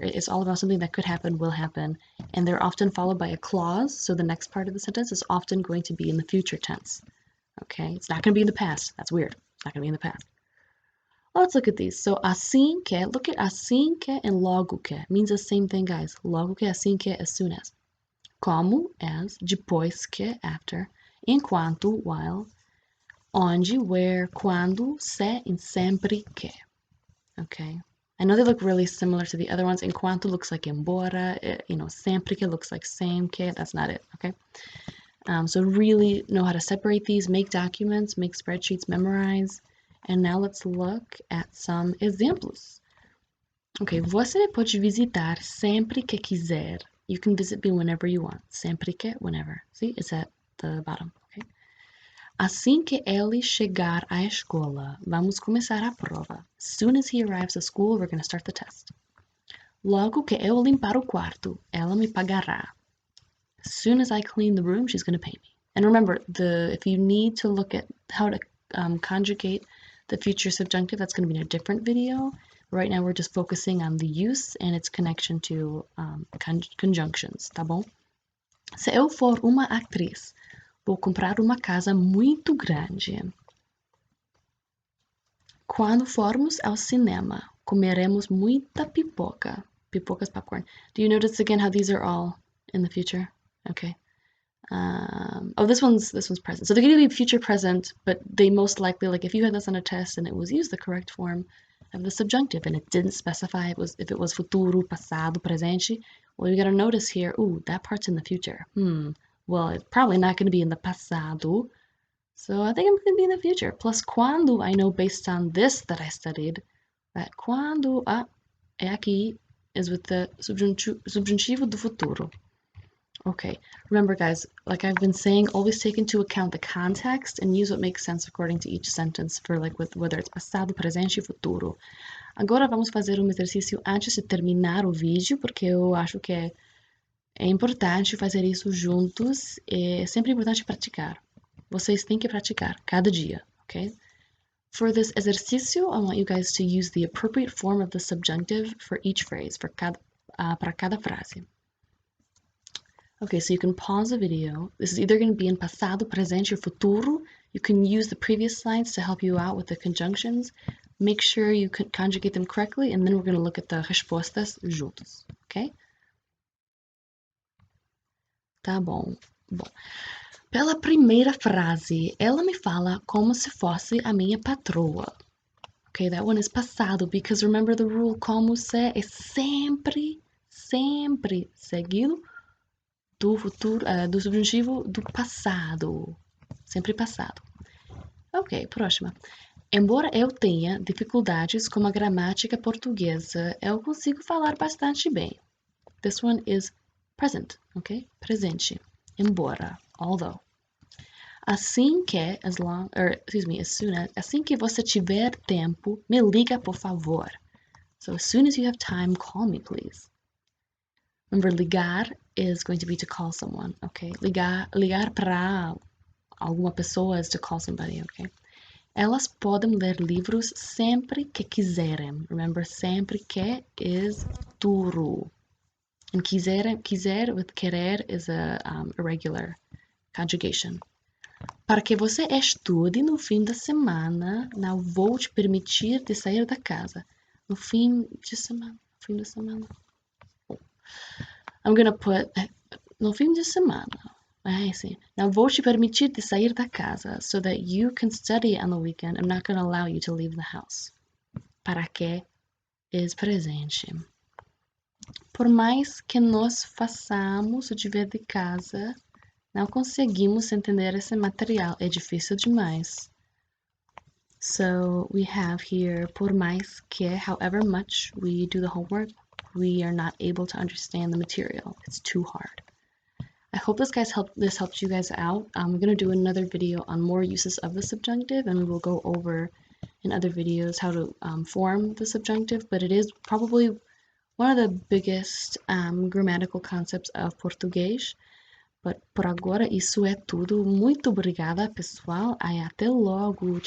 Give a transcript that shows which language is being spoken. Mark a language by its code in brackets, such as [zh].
[en] It's all about something that could happen, will happen, and they're often followed by a clause, so the next part of the sentence is often going to be in the future tense. Okay, it's not going to be in the past. That's weird. It's not going to be in the past. Let's look at these. So, assim que, look at assim que and logo que. Means the same thing, guys. Logo que, assim que, as soon as. Como, as, depois que, after. Enquanto, while. Onde, where, quando, se, and sempre que. Okay. I know they look really similar to the other ones. Enquanto looks like embora. Sempre que looks like same que. That's not it. Okay. So really know how to separate these, make documents, make spreadsheets, memorize. And now let's look at some examples. [pt] Okay, você pode visitar sempre que quiser. [en] You can visit me whenever you want. Sempre que, whenever. See, it's at the bottom, okay? [pt] Assim que ele chegar à escola, vamos começar a prova. [en] As soon as he arrives at school, we're going to start the test. [pt] Logo que eu limpar o quarto, ela me pagará. [en] As soon as I clean the room, she's going to pay me. And remember, if you need to look at how to conjugate the future subjunctive, that's going to be in a different video. Right now, we're just focusing on the use and its connection to conjunctions, [pt] tá bom? Se eu for uma atriz, vou comprar uma casa muito grande. Quando formos ao cinema, comeremos muita pipoca. [en] Pipoca's popcorn. Do you notice again how these are all in the future? Okay. Oh, this one's present. So they're going to be future present, but they most likely, like if you had this on a test and it was used the correct form of the subjunctive and it didn't specify if it was futuro, passado, presente, well, you got to notice here, ooh, that part's in the future. Well, it's probably not going to be in the passado, so I think I'm going to be in the future. Plus, quando, I know based on this that I studied, that quando, [pt] é aqui, [en] is with the [pt] subjuntivo do futuro. [en] Okay, remember guys, like I've been saying, always take into account the context and use what makes sense according to each sentence for like whether it's passado, presente e futuro. [pt] Agora vamos fazer um exercício antes de terminar o vídeo, porque eu acho que é importante fazer isso juntos. É sempre importante praticar. Vocês têm que praticar cada dia, okay? [en] For this exercício, I want you guys to use the appropriate form of the subjunctive for each phrase, [pt] para cada frase. [en] Okay, so you can pause the video. This is either going to be in passado, presente, or futuro. You can use the previous slides to help you out with the conjunctions. Make sure you conjugate them correctly, and then we're going to look at the [pt] respostas juntos, [en] okay? [pt] Tá bom. Pela primeira frase, ela me fala como se fosse a minha patroa. [en] Okay, that one is [pt] passado, [en] because remember the rule, [pt] como se é sempre seguido do futuro, do subjuntivo do passado. Sempre passado. Ok, próxima. Embora eu tenha dificuldades com a gramática portuguesa, eu consigo falar bastante bem. [en] This one is present, ok? Presente. Embora, although. [pt] Assim que, [en] as soon as, [pt] assim que você tiver tempo, me liga, por favor. [en] So as soon as you have time, call me, please. Remember, ligar is going to be to call someone, okay? Ligar para alguma pessoa is to call somebody, okay? [pt] Elas podem ler livros sempre que quiserem. [en] Remember, sempre que is futuro. And quiser with querer is a irregular conjugation. [pt] Para que você estude no fim da semana, não vou te permitir de sair da casa. No fim de semana. [en] I'm gonna put [pt] no fim de semana. Sim. Não vou te permitir de sair da casa [en] so that you can study on the weekend. I'm not gonna allow you to leave the house. [pt] Para que [en] is [pt] presente. Por mais que nós façamos o dever de casa, não conseguimos entender esse material. É difícil demais. [en] So we have here, por mais que, however much we do the homework, we are not able to understand the material. It's too hard. I hope this helped you guys out. I'm going to do another video on more uses of the subjunctive, and we will go over in other videos how to form the subjunctive, but it is probably one of the biggest grammatical concepts of português. [pt] But por agora isso é tudo. Muito obrigada, pessoal. E até logo. Tchau.